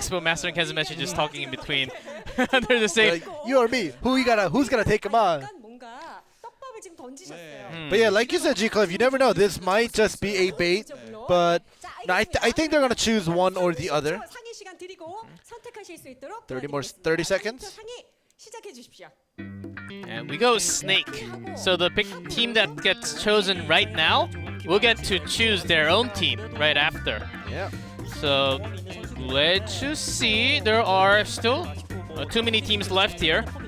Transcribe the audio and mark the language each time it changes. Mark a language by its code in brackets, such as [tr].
[en] Expo Master and Ken's message just talking in between. They're the same. Like, you or me? Who's gonna take him on? [ko] 약간 뭔가 떡밥을 지금 던지셨어요. Hmm. [en] But yeah, like you said, G-Club, you never know. This might just be a bait, but no, I think they're gonna choose one or the other. [ko] 상의 시간 드리고 선택하실 수 있도록 [en] 30 seconds. [ko] 상의 시작해 주십시오. [en] And we go Snake. So the team that gets chosen right now will get to choose their own team right after. Yeah. So let's just see. There are still too many teams left here.